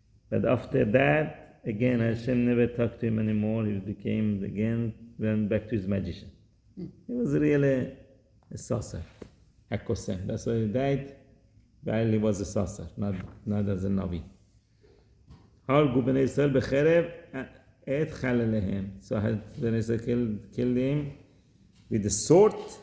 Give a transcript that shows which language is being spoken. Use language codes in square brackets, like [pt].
[en] But after that, again, Hashem never talked to him anymore. He went back to his magician. He was really a sorcerer, a Kosem. That's why he died, while he was a sorcerer, not as a Nabi. [he] הרגו בני ישראל בחרב את חלליהם. [en] So Bnei Israel killed him with the sword.